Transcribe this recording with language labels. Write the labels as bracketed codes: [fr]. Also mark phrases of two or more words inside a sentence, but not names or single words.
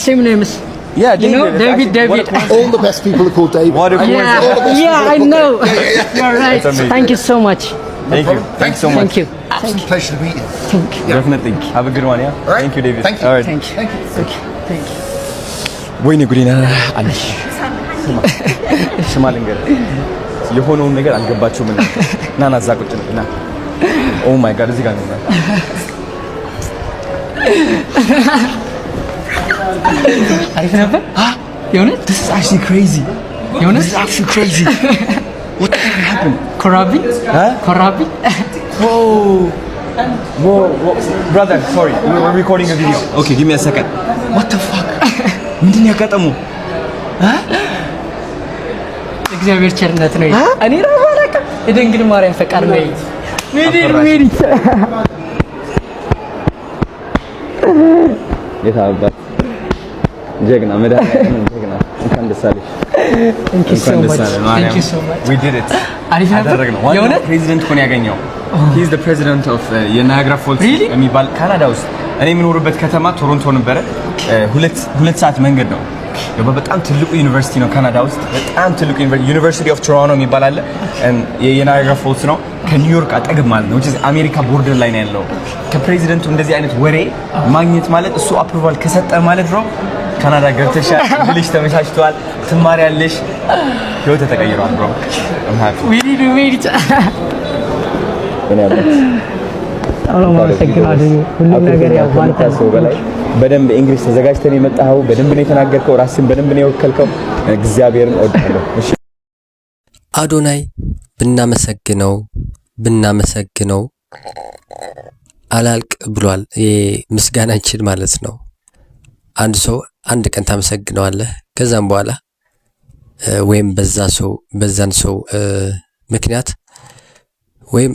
[en] the same name is, Yeah, you know, David. David. Actually, what a coincidence. All the best people are called David. What a right? coincidence. All the best Yeah, people I are called know. David. Yeah. You're right. That's amazing. Thank you so much. Thank you. Thanks so much. Thank you. Absolute pleasure to meet you. Thank you. Definitely. Have a good one, yeah? All right. Thank you, David. Thank you. All right. Thank you. Thank you. Thank you. Thank you. [am] ወይኔ ጉዲና አለሽ ስማ ልንገርህ የሆነውን ነገር አልገባችሁም እና ናዛ ቁጭ ነውና [en] oh my god [am] እዚህ ጋር ነው አሪፍ ነበር የእውነት [en] This is actually crazy. [am] የእውነት [en] This is actually crazy. What the heck happened? ኮራቢ ኮራቢ Whoa, brother, sorry. We're recording a video. Okay, give me a second. What the fuck? [am] ምንድን ነው ያጋጠመው? እግዚአብሔር ቸርነት ነው እኔ ራሱ አላውቅም የድንግል ማርያም ፈቃድ ነው ሜዲ የታባት ጀግና መድኃኒዓለም ጀግና እንኳን ደስ አለሽ [en] Thank you so much. Thank you so much. We did it. [am] አሪፍ ነበር አደረግነው ዋናው ፕሬዚደንት እኮ ነው ያገኘው [en] he is the president of [am] የናያግራ ፎልስ የሚባል ካናዳ ውስጥ እኔ የምኖርበት ከተማ ቶሮንቶ ነበረ ሁለት ሰዓት መንገድ ነው በጣም ትልቁ ዩኒቨርሲቲ ነው ካናዳ ውስጥ በጣም ትልቁ ዩኒቨርሲቲ ኦፍ ቶሮንቶ የሚባል አለ የናያግራ ፎልስ ነው ከኒውዮርክ አጠገብ ማለት ነው [en] which is [am] አሜሪካ ቦርደር ላይ ነው ያለው ከፕሬዚደንቱ እንደዚህ አይነት ወሬ ማግኘት ማለት እሱ አፕሩቫል ከሰጠ ማለት ነው ካናዳ ገብተሻል እንግሊሽ ተመቻችቷል ትማሪያለሽ ህይወት ተቀይሯል [en] bro I'm happy we did [am] አሁን ማሰግናለሁ ሁሉም ነገር ያው ባንተ በላይ በደንብ እንግሊሽ ተዘጋጅተን የመጣኸው በደንብ ነው የተናገርከው ራስን በደንብ ነው የወከልከው እግዚአብሔርን እወዳለሁ እሺ አዶናይ ብናመሰግነው አላልቅ ብሏል ምስጋናችን ማለት ነው አንድ ሰው አንድ ቀን ታመሰግነዋለህ ከዛም በኋላ ወይም በዛን ሰው ምክንያት ወይም